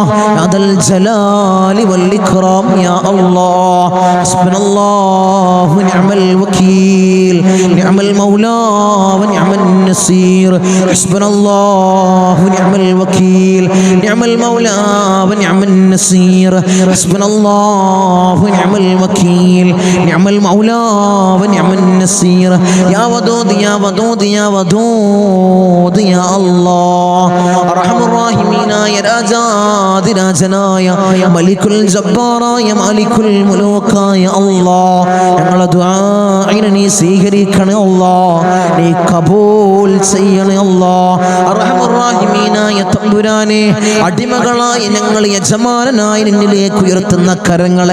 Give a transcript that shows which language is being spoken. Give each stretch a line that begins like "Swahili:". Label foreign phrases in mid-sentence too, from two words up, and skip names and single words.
Arabic: يا ذا الجلال والإكرام يا الله حسبنا الله ونعم الوكيل نعم المولى ونعم النصير حسبنا الله ونعم الوكيل نعم المولى ونعم النصير حسبنا الله ونعم الوكيل نعم المولى ونعم النصير يا ودود يا ودود يا ودود يا الله أرحم الراحمين يا
Malayalam: രാജാതിരാജനായ മലിക്കുൽ ജബ്ബാറായ മാലിക്കുൽ മുലൂക്കായ അല്ലാഹ് ഞങ്ങളുടെ ദുആഇനെ നീ സ്വീകരിക്കണേ അല്ലാഹ് നീ കബൂൽ ചെയ്യണേ അല്ലാഹ് അർഹമർ റഹീമീനായ തമ്പുരാനെ അടിമകളായി ഞങ്ങൾ യജമാനനായി നിന്നിലേക്ക് ഉയർത്തുന്ന കരങ്ങളെ